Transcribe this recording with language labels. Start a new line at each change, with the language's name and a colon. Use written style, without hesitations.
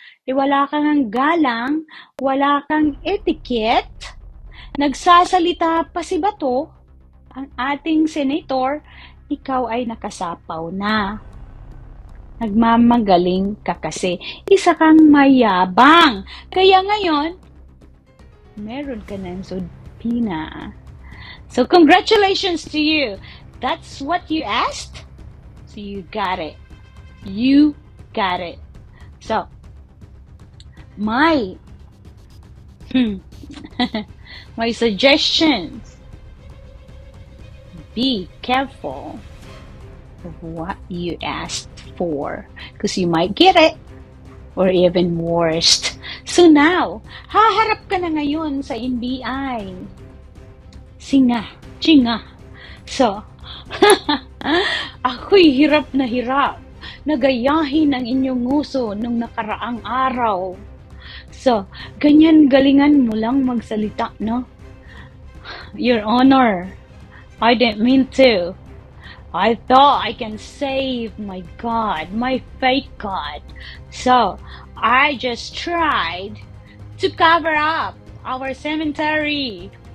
Filipino: wala kang galang, wala kang etiquette, nagsasalita pa si Bato, ang ating senator, ikaw ay nakasapaw na. Nagmamagaling ka kasi. Isa kang mayabang. Kaya ngayon, meron ka ng subpoena.
English: So, congratulations to you. That's what you asked. So, you got it. You got it. So, my suggestions. Be careful of what you asked for, because you might get it, or even worse.
Filipino: So now, haharap ka na ngayon sa NBI. Chinga. So, ako'y hirap na nagayahin ang inyong uso nung nakaraang araw. So, ganyan galingan mo lang magsalita, no?
English: Your Honor, I didn't mean to. I thought I can save my God, my fake God. So, I just tried to cover up our cemetery.